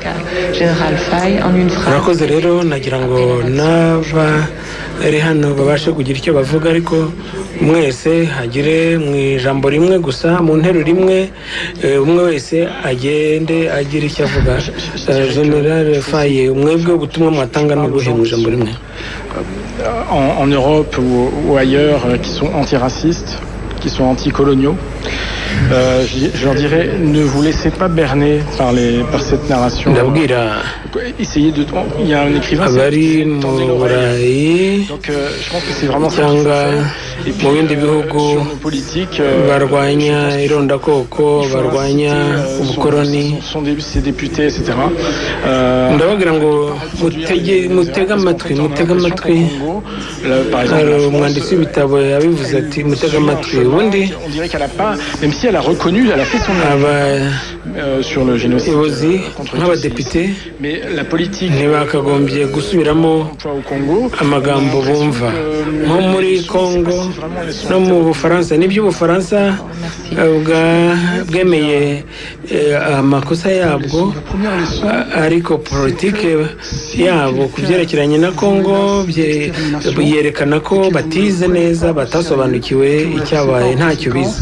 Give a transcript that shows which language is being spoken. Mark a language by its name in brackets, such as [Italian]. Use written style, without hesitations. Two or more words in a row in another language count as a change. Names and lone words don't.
[Kinyarwanda] Murakoze rero, nagira ngo n'abari hano babashe kugira icyo bavuga, ariko mwese hagire mu ijambo rimwe gusa, mu nteruro imwe, umwe wese agende agira icyo avuga. General Faye, mwebwe ubutumwa mwatanga no guhe mu ijambo rimwe? [French] En Europe ou ailleurs, qui sont antiracistes, qui sont anticoloniaux, je leur dirais, ne vous laissez pas berner par cette narration. Essayez de... Il y a un écrivain... Donc je pense que c'est vraiment ça qu'il faut faire. Et puis, sur nos politiques... [Kinyarwanda] barwanya irondakoko, barwanya ubukoroni, [French] ces députés, etc. [Kinyarwanda] ndabagira ngo mutega amatwi. Hari umwanditsi w'ibitabo yabivuze ati mutega amatwi. Ubundi [French] on dirait qu'elle a pas, même si elle a reconnu, elle a fait son sur le génocide [Kinyarwanda] nk'abadepite politique ntibakagombye gusubiramo amagambo bumva. Nko muri Congo no mu Bufaransa, n'iby'Ubufaransa bwemeye amakosa yabwo, ariko politike yabo ku byerekeranye na Congo yerekana ko batize neza, batasobanukiwe icyabaye, ntacyo bize.